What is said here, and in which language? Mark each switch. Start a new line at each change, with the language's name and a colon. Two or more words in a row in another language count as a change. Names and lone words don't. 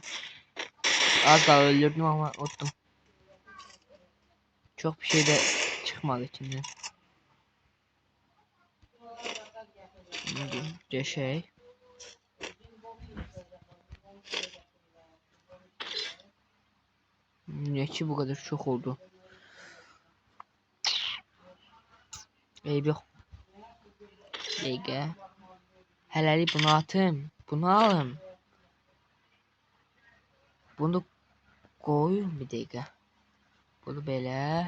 Turkish: Az daha öldürdüm ama unuttum. Çok bir şey de çıkmadı içinden. Bir şey. Niye ki bu kadar çok oldu?
Azerbaijani: Eyb yox. Dəqiqə. Hələlik bunu atım. Bunu alım.
Turkish: Bunu koyun
Azerbaijani: bir dəqiqə. Bunu belə.